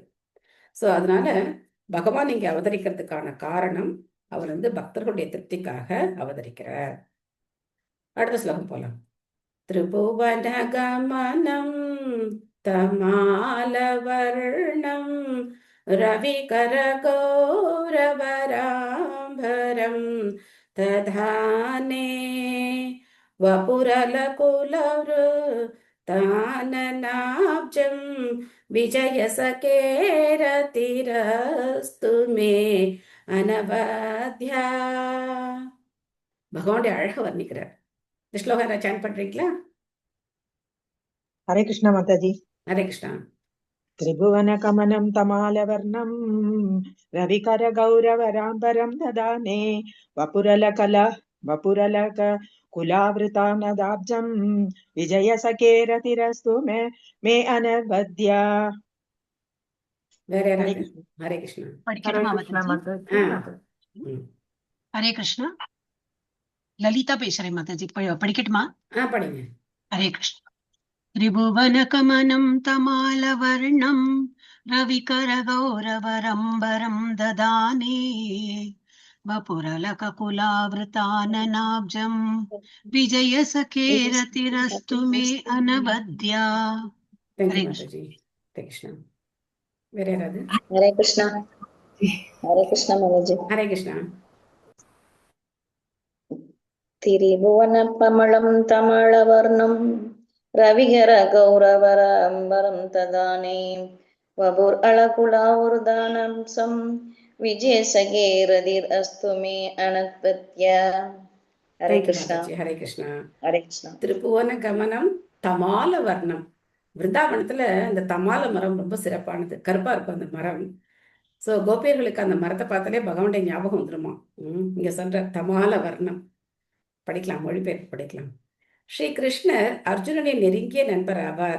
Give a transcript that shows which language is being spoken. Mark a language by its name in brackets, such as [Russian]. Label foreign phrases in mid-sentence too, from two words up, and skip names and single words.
[Tamil] ஸோ அதனால பகவான் இங்க அவதரிக்கிறதுக்கான காரணம் அவர் பக்தர்களுடைய திருப்திக்காக அவதரிக்கிறார். அடுத்த ஸ்லோகம் போலாம். [Sanskrit] त्रिभुवन कमनम् तमालवर्णम् रविकरगौरवराम्भरं दधाने वपुरलकुलवृताननाब्जं विजयसकेरतिरस्तु मे अनवद्या. [Tamil] பகவானுடைய அழக வர்ணிக்கிறார். இந்த ஸ்லோகம் சாண்ட் பண்றீங்களா? [Hindi] हरे कृष्ण माताजी. [Tamil] ஹரே கிருஷ்ணா. [Sanskrit] त्रिभुवनकमनं तमालवर्णं रविकरगौरवराम्बरं ददाने वपुरलक कुलावृतानदाब्जं विजयसकेरतिरस्तु मे अनवद्या. [Tamil] வேற [Hindi] हरे [Tamil] யாராவது? [Hindi] कृष्ण. [Tamil] ஹரே கிருஷ்ணா. ஹரே படிக்கணுமா கிருஷ்ணா மாதாஜி? மாதாஜி. ஆ. மாதாஜி. ம். ஹரே கிருஷ்ணா. லலிதா பேசுறேன் மாதாஜி. படிக்கட்டுமா? படிங்க. ஹரே கிருஷ்ணா. [Sanskrit] त्रिभुवनकमनं तमालवर्णं रविकरगौरवरम्बरं ददाने वपुरलककुलावृताननाब्जं विजयसखेरतिरस्तु मे अनवद्या. [Tamil] தேங்க்யூ [Hindi] हरे कृष्ण. [Tamil] மாதாஜி. ஹரே கிருஷ்ணா. வேற யாராவது? [Hindi] हरे कृष्णा. हरे कृष्णा माताजी. [Tamil] ஹரே கிருஷ்ணா. [Sanskrit] त्रिभुवनकमलं तमलवर्णं रविकरगौरवराम्बरं ददाने वपुरलकुलावृतानब्जं विजयसखेरतिरस्तु मे अनवद्या. [Hindi] हरे [Tamil] தேங்க்யூ [Hindi] कृष्णा. [Tamil] மாதாஜி. ஹரே கிருஷ்ணா. [Hindi] हरे कृष्णा. [Sanskrit] त्रिभुवन कमनम् तमाल वर्णम्. [Tamil] விருந்தாவனத்துல இந்த தமால மரம் ரொம்ப சிறப்பானது. கருப்பா இருக்கும் அந்த மரம். ஸோ கோபியர்களுக்கு அந்த மரத்தை பார்த்தாலே பகவானுடைய ஞாபகம் வந்துருமா. இங்க சொல்ற தமால வர்ணம் படிக்கலாம், மொழிபெயர்ப்பு படிக்கலாம். ஸ்ரீ கிருஷ்ணர் அர்ஜுனனின் நெருங்கிய நண்பர் ஆவார்.